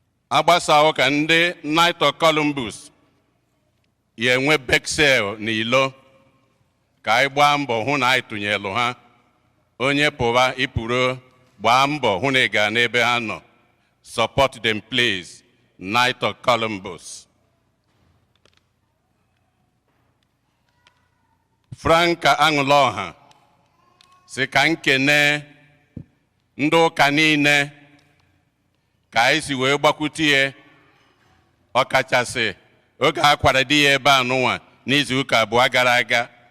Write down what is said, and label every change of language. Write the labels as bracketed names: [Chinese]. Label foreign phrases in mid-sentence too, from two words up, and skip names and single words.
[Igbo] Agbasawo ka ndị Knight of Columbus ya enwe Bexel n'ilo. Ka anyị gbaa mbọ hụ na anyị tụnyelụ ha. Onye pụwa ịpụrụ, gbaa mbọ hụ na ị gaa n'ebe ha nọ. [English] Support them, please. Knight of Columbus. [Igbo] Franka Aṅụlọha sị ka m kene ndị ụka niile ka anyị si wee gbakwute ya, ọkachasị oge a kwara di ya ebe a nụnwa n'izu ụka abụọ gara aga,